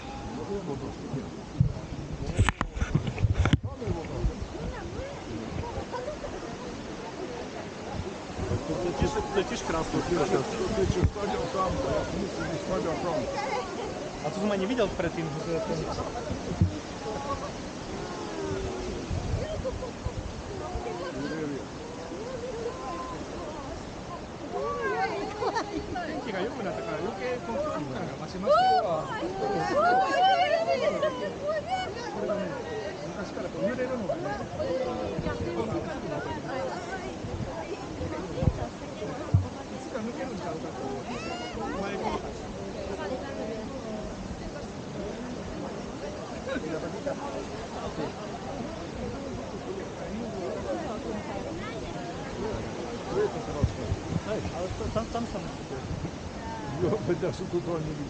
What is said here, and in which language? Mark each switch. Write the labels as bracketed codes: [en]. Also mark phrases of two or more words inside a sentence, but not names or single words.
[sk] To je tiež krásne. A to som ani nevidel predtým. [ja] 天気が良くなったから余計この距離感が増しましたよ。これがね、昔からこう揺れるのがね。抜けるんちゃうかと前に [sk] tam som Jo, Peťa som toto ani nevidel.